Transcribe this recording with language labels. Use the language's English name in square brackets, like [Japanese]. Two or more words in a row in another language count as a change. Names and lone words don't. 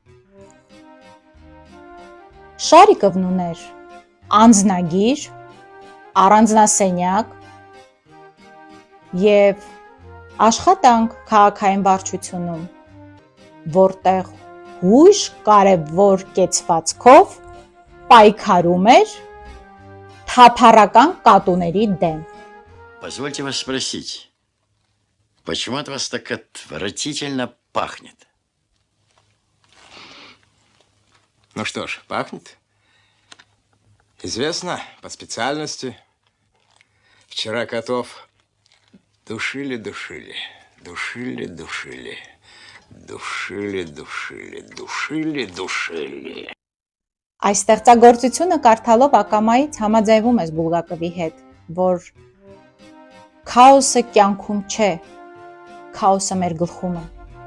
[Armenian] Շարիկովն ուներ անձնագիր, առանձնասենյակ և աշխատանք քաղաքային վարչությունում, որտեղ հույժ կարևոր կեցվածքով պայքարում էր թափառական կատուների դեմ։ [Russian] Позвольте вас спросить, почему от вас так отвратительно пахнет? Ну что ж, пахнет. Известно, по специальности. Вчера котов душили. [Armenian] Այս ստեղծագործությունը կարդալով ակամայից համաձայնվում ես Բուլգակովի հետ, որ քաոսը կյանքում չէ, քաոսը մեր գլխում է։